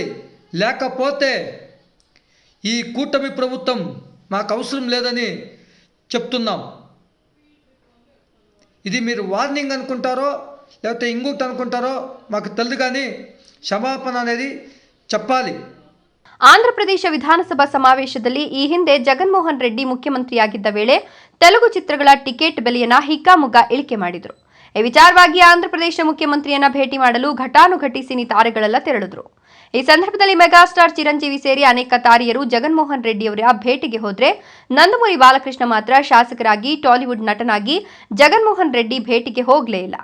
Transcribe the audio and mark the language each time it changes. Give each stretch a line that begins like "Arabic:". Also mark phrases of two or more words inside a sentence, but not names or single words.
Telugu: లేకపోతే ఈ కూటమి ప్రభుత్వం మాకు అవసరం లేదని చెప్తున్నాం. ఇది మీరు వార్నింగ్ అనుకుంటారో లేకపోతే ఇంకొకటి అనుకుంటారో మాకు తెలియదు, కానీ
Kannada: ಕ್ಷಮಾಪಣ
Telugu: అనేది చెప్పాలి.
Kannada: ಆಂಧ್ರ ಪ್ರದೇಶ ವಿಧಾನಸಭಾ ಸಮಾವೇಶದಲ್ಲಿ ಈ ಹಿಂದೆ ಜಗನ್ಮೋಹನ್ ರೆಡ್ಡಿ ಮುಖ್ಯಮಂತ್ರಿಯಾಗಿದ್ದ ವೇಳೆ ತೆಲುಗು ಚಿತ್ರಗಳ ಟಿಕೆಟ್ ಬೆಲೆಯನ್ನ ಹಿಗ್ಗಾಮುಗ್ಗಾ ಇಳಿಕೆ ಮಾಡಿದ್ರು. ಈ ವಿಚಾರವಾಗಿ ಆಂಧ್ರ ಪ್ರದೇಶ ಮುಖ್ಯಮಂತ್ರಿಯನ್ನ ಭೇಟಿ ಮಾಡಲು ಘಟಾನುಘಟಿ ಸಿನಿ ತಾರೆಗಳೆಲ್ಲ ತೆರಳಿದ್ರು. ಈ ಸಂದರ್ಭದಲ್ಲಿ ಮೆಗಾಸ್ಟಾರ್ ಚಿರಂಜೀವಿ ಸೇರಿ ಅನೇಕ ತಾರೆಯರು ಜಗನ್ಮೋಹನ್ ರೆಡ್ಡಿಯವರ ಭೇಟಿಗೆ ಹೋದ್ರೆ ನಂದಮುರಿ ಬಾಲಕೃಷ್ಣ ಮಾತ್ರ ಶಾಸಕರಾಗಿ, ಟಾಲಿವುಡ್ ನಟನಾಗಿ ಜಗನ್ಮೋಹನ್ ರೆಡ್ಡಿ ಭೇಟಿಗೆ ಹೋಗಲೇ ಇಲ್ಲ.